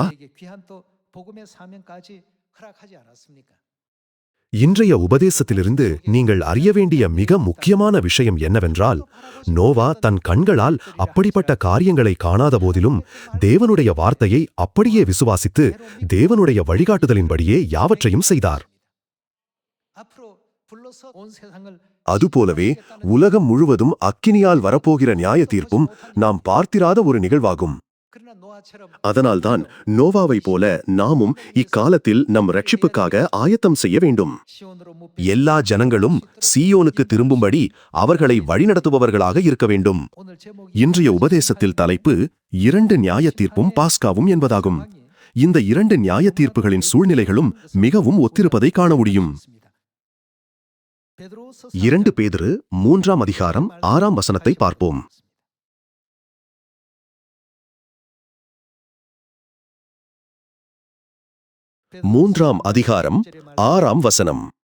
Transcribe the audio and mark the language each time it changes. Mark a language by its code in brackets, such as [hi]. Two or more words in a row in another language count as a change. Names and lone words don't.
[ko] 우리에게 귀한 또 복음의 사명까지 허락하지 않았습니까? [ta] இன்றைய உபதேசத்திலிருந்து நீங்கள் அறிய வேண்டிய மிக முக்கியமான விஷயம் என்னவென்றால், நோவா தன் கண்களால் அப்படிப்பட்ட காரியங்களை காணாத போதிலும் தேவனுடைய வார்த்தையை அப்படியே விசுவாசித்து தேவனுடைய வழிகாட்டுதலின்படியே யாவற்றையும் செய்தார். [ko] 앞으로 불러서 온 세상을 [ta] அதுபோலவே உலகம் முழுவதும் அக்கினியால் வரப்போகிற நியாய தீர்ப்பும் நாம் பார்த்திராத ஒரு நிகழ்வாகும். [ko] 그러나 노아처럼 [ta] அதனால்தான் நோவாவைப் போல நாமும் இக்காலத்தில் நம் ரட்சிப்புக்காக ஆயத்தம் செய்ய வேண்டும். [ko] 시온으로 못 [ta] எல்லா ஜனங்களும் சீயோனுக்கு திரும்பும்படி அவர்களை வழிநடத்துபவர்களாக இருக்க வேண்டும். [ko] 오늘 제목이 [ta] இன்றைய உபதேசத்தில் தலைப்பு 2 நியாய தீர்ப்பும் பாஸ்காவும் என்பதாகும். இந்த 2 நியாய தீர்ப்புகளின் சூழ்நிலைகளும் மிகவும் ஒத்திருப்பதை காண முடியும். [ko] 베드로서 [ta] 2 பேதுரு 3ஆம் அதிகாரம் 6ஆம் வசனத்தை பார்ப்போம். மூன்றாம் அதிகாரம் 6ஆம் வசனம்.